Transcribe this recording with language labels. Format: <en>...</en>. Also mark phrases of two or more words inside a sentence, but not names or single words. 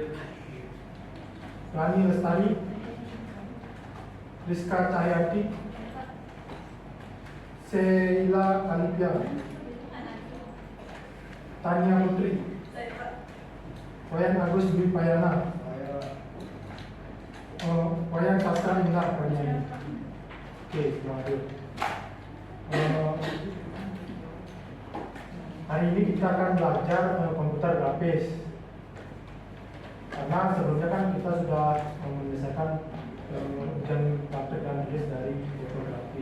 <id>Rani Lestari. Rizka Cahyati. Sheila Alipia. Tania Putri. Wayan Agus Dwi Payana. Wayan Sastra Indah Panyani. Oke, selamat. Hari ini kita akan belajar komputer grafis. Karena sebelumnya kan kita sudah menyelesaikan ujian praktek dan tulis dari fotografi.</id>